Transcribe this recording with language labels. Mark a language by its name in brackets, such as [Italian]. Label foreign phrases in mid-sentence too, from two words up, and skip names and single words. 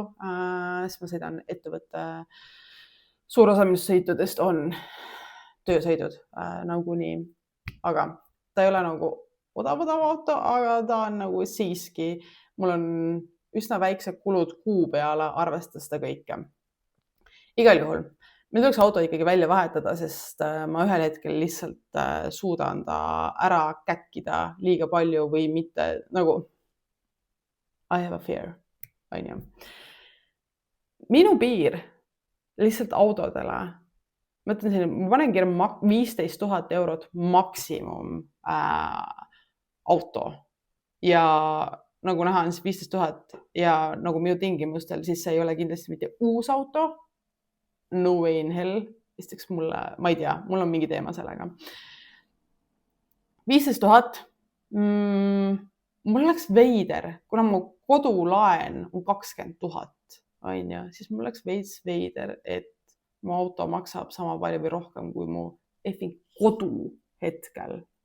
[Estonian] Siis ma sõidan ettevõtte suur osa minust sõitudest on töösõidud nagunii, aga ta ei ole nagu odav auto, aga ta on nagu siiski, mul on üsna väiksed kulud kuu peale, arvestades seda kõike. Igal juhul, meil tuleks auto ikkagi välja vahetada, sest ma ühel hetkel lihtsalt suudan ta ära käkkida liiga palju või mitte nagu [English] I have a fear, [Estonian] on ju. Minu piir lihtsalt autodele, ma ütlen siin, ma panen kirja 15 000 eurot maksimum auto ja nagu näha on siis 15 000 ja nagu minu tingimustel, siis see ei ole kindlasti mitte uus auto. [English] No way in hell, [Estonian] esiteks mulle, ma ei tea, mul on mingi teema sellega. 15 000, mul oleks veider, kuna mu kodulaen on 20 000, on ju, siis mul oleks veits veider, et mu auto maksab sama palju või rohkem kui mu effing kodu hetkel.